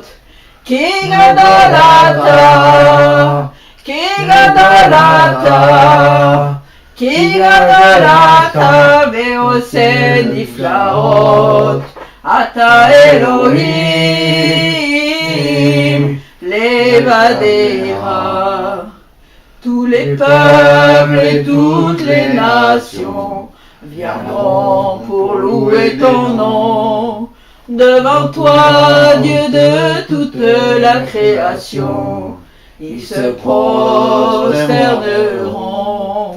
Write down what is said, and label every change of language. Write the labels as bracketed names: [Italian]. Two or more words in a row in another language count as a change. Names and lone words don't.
[Hebrew] כי גדול אתה ועושה נפלאות. אתה אלהים לבדך. [French] Tous les peuples et toutes les nations viendront pour louer ton nom. Devant toi, Dieu de toute la création, ils se prosterneront.